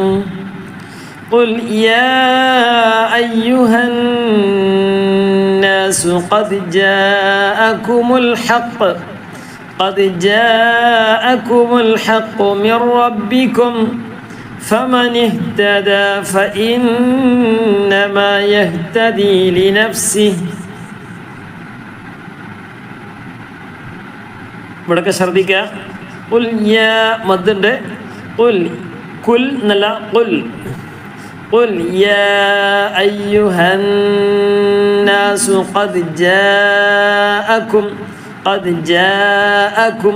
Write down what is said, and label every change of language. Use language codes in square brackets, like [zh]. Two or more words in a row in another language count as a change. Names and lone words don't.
[ar] قُلْ يَا أَيُّهَا النَّاسُ قَدْ جاءكم الحق من ربكم فمن اهتدى فإنما يهتدي لنفسه. [ml] ഇവിടൊക്കെ ശ്രദ്ധിക്കുക. [ar] قل يا [ml] മദ്ദുണ്ട്, കുൽ എന്നല്ല, [ar] قل يا أيها الناس قد جاءكم.